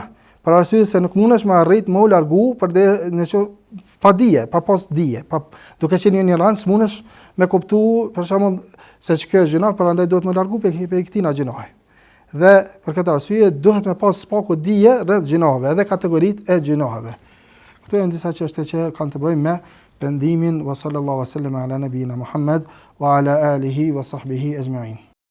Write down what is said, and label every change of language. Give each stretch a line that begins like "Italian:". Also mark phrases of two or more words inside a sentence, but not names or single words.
Albanian: Për arsye se nuk mundesh me arrit më u largu nëse pa dije, pa pas dije, duke qenë një ignorancë mundesh me kuptu për shembull se ç'kjo është gjina, prandaj duhet më largu pe këtina gjinohe. Dhe për këtë arsye duhet me pas spaku dije rreth gjinohave edhe kategoritë e gjinohave. Këto janë disa çështje që kanë të bëjnë me pendimin.
Arabic: وصلى الله وسلم على نبينا محمد وعلى آله وصحبه أجمعين.